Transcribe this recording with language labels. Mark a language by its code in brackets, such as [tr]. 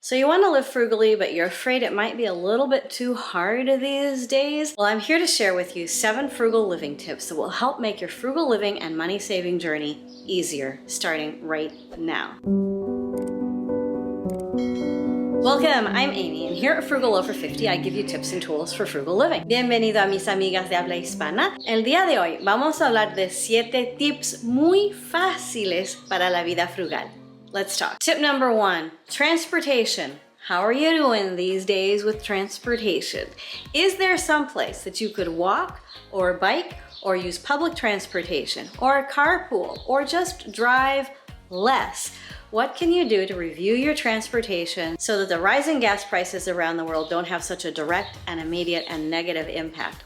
[en] So you want to live frugally, but you're afraid it might be a little bit too hard these days? Well, I'm here to share with you 7 frugal living tips that will help make your frugal living and money saving journey easier, starting right now. Welcome, I'm Amy, and here at Frugal Over 50 I give you tips and tools for frugal living. [es] Bienvenido a mis amigas de habla hispana. El día de hoy vamos a hablar de 7 tips muy fáciles para la vida frugal. [en] Let's talk. Tip number 1, transportation. How are you doing these days with transportation? Is there some place that you could walk or bike or use public transportation or carpool or just drive less? What can you do to review your transportation so that the rising gas prices around the world don't have such a direct and immediate and negative impact?